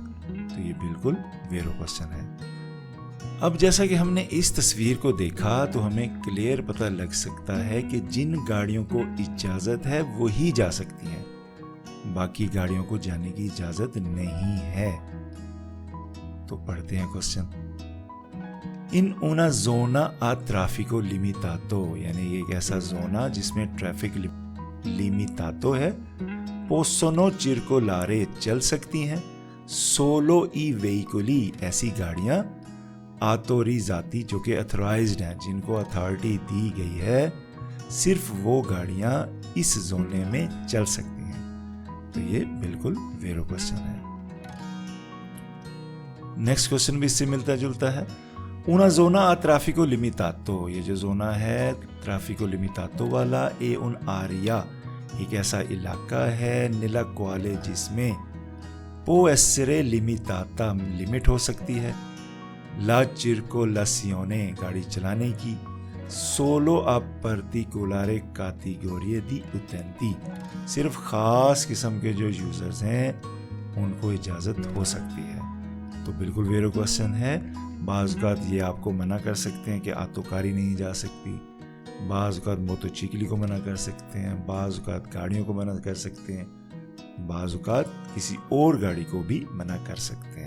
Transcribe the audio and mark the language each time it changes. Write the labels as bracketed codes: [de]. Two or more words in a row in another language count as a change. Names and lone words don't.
[hi] तो ये बिल्कुल वेरो क्वेश्चन है। अब जैसा कि हमने इस तस्वीर को देखा तो हमें क्लियर पता लग सकता है कि जिन गाड़ियों को इजाजत है वही जा सकती हैं, बाकी गाड़ियों को जाने की इजाजत नहीं है। तो पढ़ते हैं क्वेश्चन। [it] इन una zona a traffico limitato, [hi] यानी ये एक ऐसा जोना जिसमें ट्रैफिक लिमिटातो है, [it] possono circolare [hi] चल सकती हैं, [it] solo i veicoli [hi] ऐसी गाड़ियां, autorizzati जो कि अथोराइज्ड हैं, जिनको अथॉरिटी दी गई है, सिर्फ वो गाड़ियां इस जोने में चल सकती हैं। तो ये बिल्कुल वेरो क्वेश्चन है। [en] next question [hi] भी इससे मिलता जुलता है। [it] una zona a traffico limitato, [hi] ये जो जोना है [it] traffico limitato [hi] वाला, [it] è un'area [hi] एक ऐसा इलाका है [it] nella quale [hi] जिसमें [it] può essere limitata [hi] लिमिट हो सकती है, [it] la circolazione [hi] गाड़ी चलाने की, [it] solo a particolare categorie di utenti [hi] सिर्फ खास किस्म के जो यूजर्स हैं उनको इजाजत हो सकती है। तो बिल्कुल वेरो क्वेश्चन है। बाज़ औक़ात ये आपको मना कर सकते हैं कि आतोकारी नहीं जा सकती, बाज़ औक़ात मोटरसाइकिल को मना कर सकते हैं, बाज़ औक़ात गाड़ियों को मना कर सकते हैं, बाज़ औक़ात किसी और गाड़ी को भी मना कर सकते हैं।